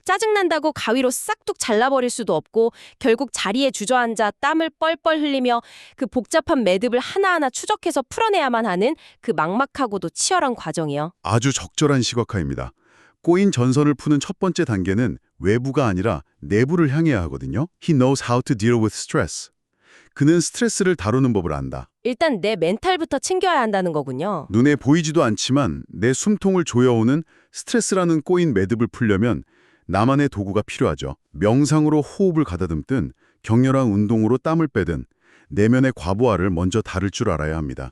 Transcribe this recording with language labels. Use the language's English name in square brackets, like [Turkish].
[Korean] 짜증난다고 가위로 싹둑 잘라버릴 수도 없고 결국 자리에 주저앉아 땀을 뻘뻘 흘리며 그 복잡한 매듭을 하나하나 추적해서 풀어내야만 하는 그 막막하고도 치열한 과정이요. 아주 적절한 시각화입니다. 꼬인 전선을 푸는 첫 번째 단계는 외부가 아니라 내부를 향해야 하거든요. [English] He knows how to deal with stress. [Korean] 그는 스트레스를 다루는 법을 안다. 일단 내 멘탈부터 챙겨야 한다는 거군요. 눈에 보이지도 않지만 내 숨통을 조여오는 스트레스라는 꼬인 매듭을 풀려면 나만의 도구가 필요하죠. 명상으로 호흡을 가다듬든 격렬한 운동으로 땀을 빼든 내면의 과부하를 먼저 다룰 줄 알아야 합니다.